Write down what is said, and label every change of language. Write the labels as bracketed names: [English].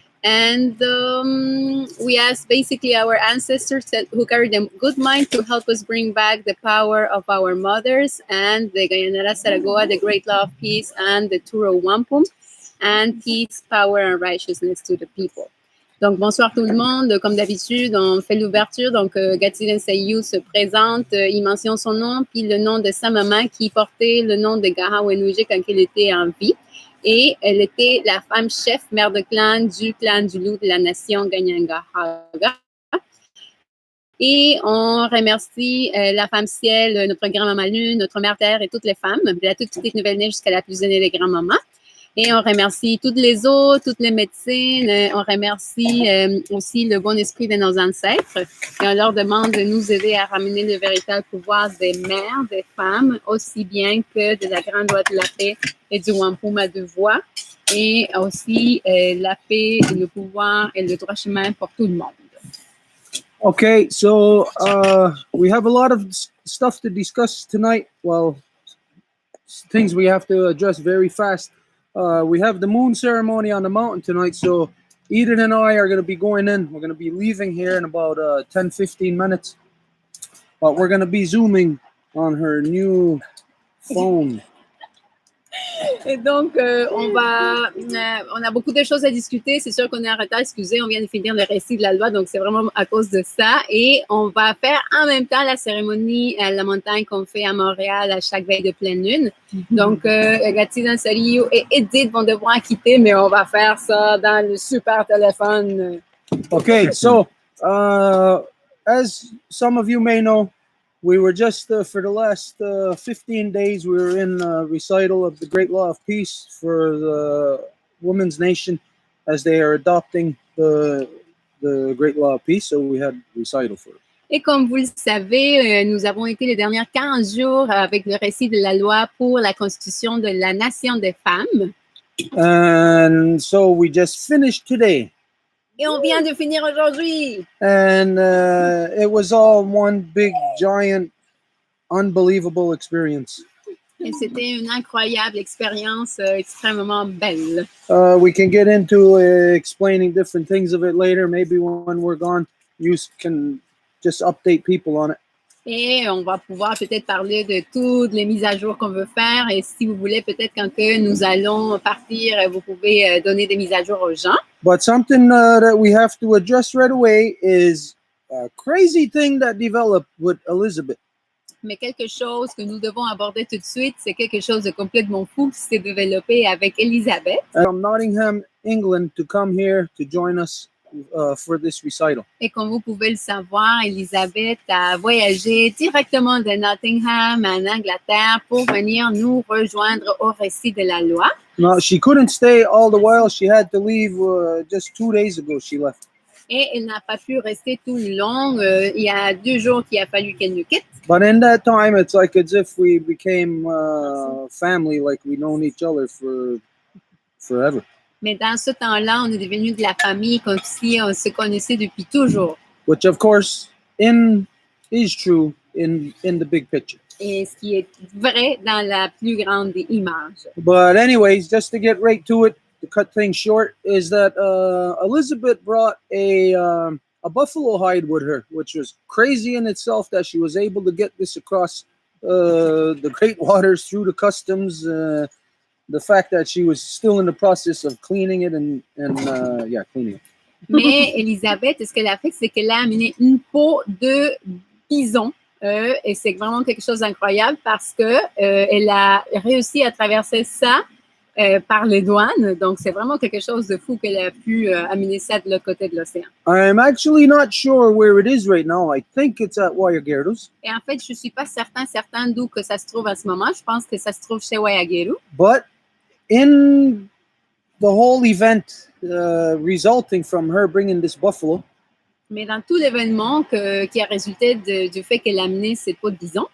[English] And we ask basically our ancestors who carry the good mind to help us bring back the power of our mothers and the Gayanara Saragoa, the great law of peace, and the Turo Wampum, and peace, power, and righteousness to the people. [French] Donc, bonsoir tout le monde. Comme d'habitude, on fait l'ouverture. Donc, Gatine Sayou se présente, il mentionne son nom, puis le nom de sa maman qui portait le nom de Gaha Wenuje quand elle était en vie. Et elle était la femme chef, mère de clan du loup de la nation Ganyangahaga. Et on remercie la femme ciel, notre grand-maman lune, notre mère terre et toutes les femmes, de la toute petite nouvelle neige jusqu'à la plus aînée des grands-mamans. Et on remercie toutes les eaux, toutes les médecines. On remercie aussi le bon esprit de nos ancêtres. Et on leur demande de nous aider à ramener le véritable pouvoir des mères, des femmes, aussi bien que de la grande loi de la paix et du Wampum à deux voix. Et aussi la paix, le pouvoir et le droit chemin pour tout le monde. [English] Okay, so we have a lot of stuff to discuss tonight. Well, things we have to address very fast. We have the moon ceremony on the mountain tonight, so Eden and I are going to be going in. We're going to be leaving here in about 10-15 minutes. But we're going to be zooming on her new phone. [French] Et donc, on a beaucoup de choses à discuter. C'est sûr qu'on est en retard, excusez, on vient de finir le récit de la loi, donc c'est vraiment à cause de ça. Et on va faire en même temps la cérémonie à la montagne qu'on fait à Montréal à chaque veille de pleine lune. Donc, Gatti Dansario et Edith vont devoir quitter, mais on va faire ça dans le super téléphone. [English] Okay, so as some of you may know, we were just, for the last 15 days, we were in a recital of the Great Law of Peace for the Women's Nation as they are adopting the Great Law of Peace, so we had recital for it. [French] Et comme vous le savez, nous avons été les derniers 15 jours avec le récit de la loi pour la constitution de la nation des femmes. [English] And so we just finished today. [French] Et on vient de finir aujourd'hui. [English] And it was all one big, giant, unbelievable experience. [French] Et c'était une incroyable expérience, extrêmement belle. [English] We can get into explaining different things of it later. Maybe when we're gone, you can just update people on it. [French] Et on va pouvoir peut-être parler de toutes les mises à jour qu'on veut faire. Et si vous voulez, peut-être quand que nous allons partir, vous pouvez donner des mises à jour aux gens. [English] But something that we have to address right away is a crazy thing that developed with Elizabeth. [French] Mais quelque chose que nous devons aborder tout de suite, c'est quelque chose de complètement fou qui s'est développé avec Elisabeth. [English] From Nottingham, England, to come here to join us for this recital. [French] Et comme vous pouvez le savoir, Elisabeth a voyagé directement de Nottingham en Angleterre pour venir nous rejoindre au récit de la loi. [English] No, she couldn't stay all the while. She had to leave just 2 days ago. She left. [French] Et elle n'a pas pu rester tout le long. Il y a 2 jours qu'il a fallu qu'elle nous quitte. [English] But in that time, it's like as if we became family, like we've known each other for forever. [French] Mais dans ce temps-là, on est devenu de la famille comme si on se connaissait depuis toujours. [English] Which, of course, is true in the big picture. [French] Et ce qui est vrai dans la plus grande des images. [English] But anyways, just to get right to it, to cut things short, is that Elizabeth brought a buffalo hide with her, which was crazy in itself that she was able to get this across the great waters through the customs. The fact that she was still in the process of cleaning it and cleaning it. [French] Mais Elisabeth, ce qu'elle a fait, c'est qu'elle a amené une peau de bison. Et c'est vraiment quelque chose d'incroyable parce que elle a réussi à traverser ça par les douanes. Donc, c'est vraiment quelque chose de fou qu'elle a pu amener ça de l'autre côté de l'océan. [English] I'm actually not sure where it is right now. I think it's at Wayageru's. [French] Et en fait, je ne suis pas certain d'où que ça se trouve en ce moment. Je pense que ça se trouve chez Wayageru. [English] But in the whole event resulting from her bringing this buffalo, [French] Mais dans tout l'événement qui a résulté du fait qu'elle a amené cette peau de bison,